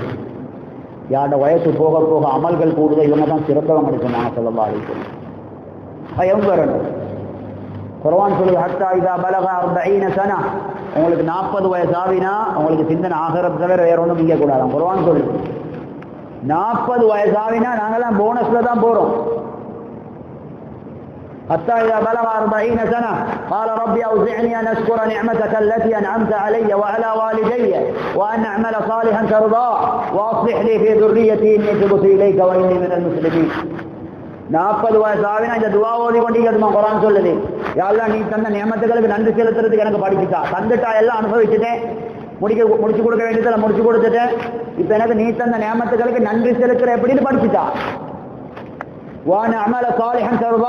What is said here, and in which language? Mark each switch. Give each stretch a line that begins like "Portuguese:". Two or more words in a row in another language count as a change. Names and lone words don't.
Tamil: யாரோட வயசு போக போக அமல்கள் கூடுதல் இவங்க தான் சிறந்தவங்க சொன்னாங்க
Arabic: صلى الله عليه وسلم.
Tamil: பயம் வரணும். குர்ஆன் சொல்லுது,
Arabic: حتى إذا بلغ 40 سنة.
Tamil: உங்களுக்கு 40 வயசு ஆவினா உங்களுக்கு சிந்தனை ஆகிரத்தை தவிர வேற ஒன்றும் இங்கே கூடாது. குர்ஆன் சொல்லுது 40 வயசு ஆவினா நாங்கள்லாம் போனஸ்ல தான் போறோம்.
Arabic: حتى إذا بلغ 40 سنة قال ربي أوزعني أن أشكر نعمتك التي أنعمت علي وعلى والدي وأن أعمل صالحا ترضاه وأصلح لي في ذريتي إني تبت إليك وإني من المسلمين.
Tamil: 40 வயசு ஆவினா இந்த துவா ஓதி கொண்டிருக்கிறதுமா குர்ஆன் சொல்லுது. யா அல்லாஹ் நீ தந்த நியமத்துகளுக்கு நன்றி செலுத்துறதுக்கு எனக்கு படிச்சுட்டா. தந்துட்டா எல்லாம் அனுபவிச்சுட்டேன். முடிச்சு கொடுக்க வேண்டியதில் முடிச்சு கொடுத்துட்டேன். இப்போ எனக்கு நீ தந்த நியமத்துகளுக்கு நன்றி செலுத்துற எப்படின்னு படிச்சுட்டா.
Arabic: وأن أعمل صالحا ترضاه.